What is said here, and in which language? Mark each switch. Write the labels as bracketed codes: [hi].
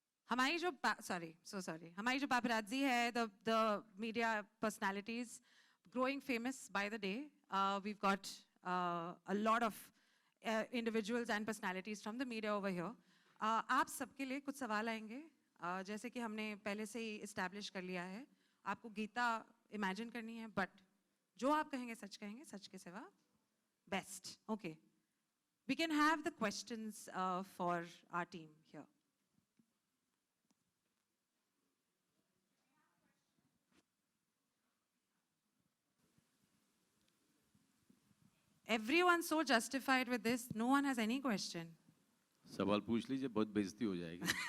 [hi] हमारी जो [en] sorry, [hi] हमारी जो paparazzi है, [en] the media personalities growing famous by the day. We've got a lot of individuals and personalities from the media over here. [hi] आप सबके लिए कुछ सवाल आएंगे, जैसे कि हमने पहले से ही establish कर लिया है. आपको गीता imagine करनी है, but जो आप कहेंगे, सच के सिवा best. [en] Okay. We can have the questions for our team here. Everyone's so justified with this. No one has any question. [hi] सवाल पूछ लीजिए, बहुत बेइज्जती हो जाएगी.